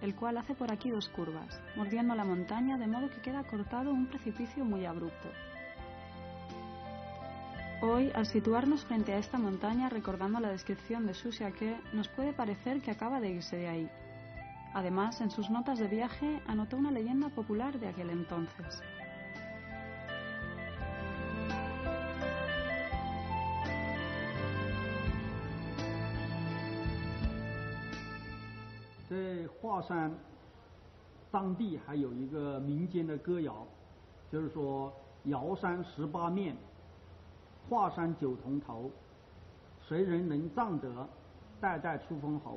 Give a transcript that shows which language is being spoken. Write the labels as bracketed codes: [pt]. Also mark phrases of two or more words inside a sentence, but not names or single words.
[es] el cual hace por aquí 2 curvas, mordiendo la montaña de modo que queda cortado un precipicio muy abrupto. Hoy, al situarnos frente a esta montaña recordando la descripción de Xu Xiaque, nos puede parecer que acaba de irse de ahí. Además, en sus notas de viaje anotó una leyenda popular de aquel entonces. [zh] 在华山当地还有一个民间的歌谣，就是说瑶山18面，华山9铜头，谁人能仗得，代代出封侯。